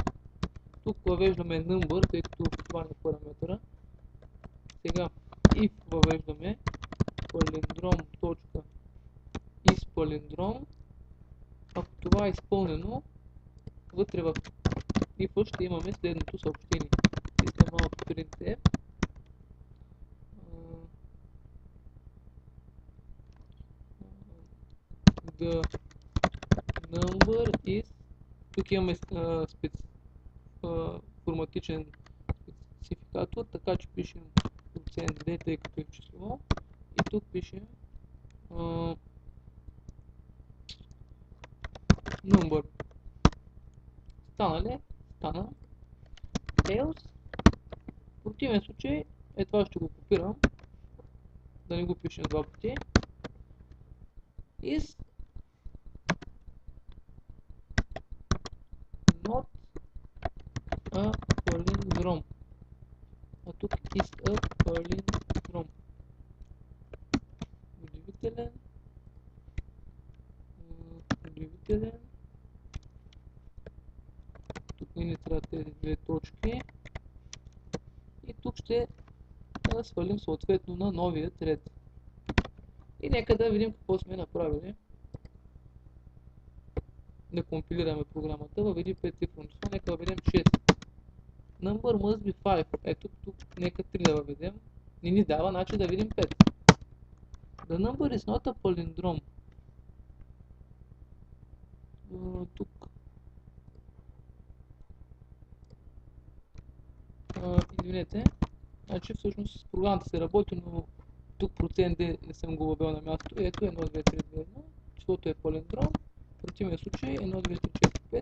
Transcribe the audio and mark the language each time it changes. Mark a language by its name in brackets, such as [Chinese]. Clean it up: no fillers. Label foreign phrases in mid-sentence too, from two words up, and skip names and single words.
[Bulgarian] Тук въвеждаме number, тъй като това не е параметъра. Сега if въвеждаме palindrom.isPalindrom. Ако това е изпълнено, вътре в if ще имаме следното съобщение. [English] System out printf the number is, [Bulgarian] тук имаме форматичен спецификатор, така че пишем процент d, тъй като е число, и тук пишем number. Стана ли? Стана. Else. В противен случай, това ще го копирам, да не го пишем два пъти. [English] Is not a palindrome. [Bulgarian] А тук [English] is a palindrome. [Bulgarian] Удивителен. Тук не трябва тези две точки. И тук ще свалим съответно на новият ред. И нека да видим какво сме направили. Да компилираме програмата. Въведи 5 цифрено число, нека въведем 6. [English] Number must be 5. [Bulgarian] Ето тук нека 3 да въведем. Не ни дава, значи да видим 5. [English] The number is not a palindrome. [Bulgarian] Тук извинете, значи всъщност програмата се работи, но тук процент D не съм го въвел на място. Ето 1, 2, 3, 2, 1. Числото е палиндром. В противен случай 1, 2, 3, 4, 5.